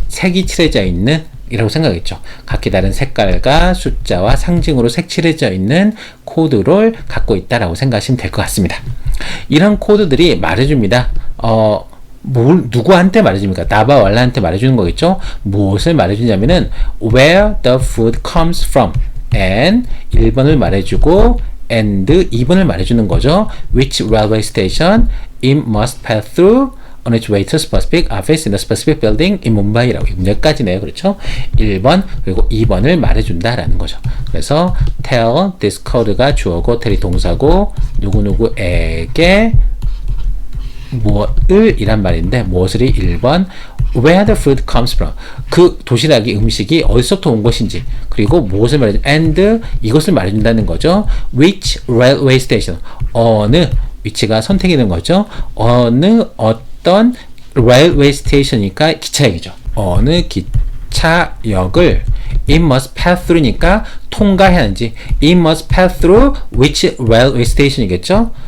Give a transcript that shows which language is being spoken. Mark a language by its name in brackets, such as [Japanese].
[Korean] 색이 칠해져 있는 이라고 생각했죠. 각기 다른 색깔과 숫자와 상징으로 색칠해져 있는 코드를 갖고 있다라고 생각하시면 될 것 같습니다. 이런 코드들이 말해줍니다. 누구한테 말해줍니까? 나바 왈라한테 말해주는 거겠죠? 무엇을 말해주냐면은 [English] where the food comes from [Korean] and 1번을 말해주고 and 2번을 말해주는 거죠. [English] which railway station it must pass through on its way to specific office in a specific building in Mumbai [Korean] 라고 여기까지네요. 그렇죠? 1번 그리고 2번을 말해준다라는 거죠. 그래서 tell this code가 주어고 tell이 동사고 누구누구에게 무엇을 이란 말인데 무엇을이 1번 [English] where the food comes from [Korean] 그 도시락이 음식이 어디서부터 온 것인지 그리고 무엇을 말해준 and 이것을 말해준다는 거죠. which railway station 어느 위치가 선택이 된 거죠. 어떤 railway station이니까 기차역이죠. 어느 기차역을 [English] it must pass through [Korean] 니까 통과해야 하는지 [English] it must pass through which railway station [Korean] 이겠죠.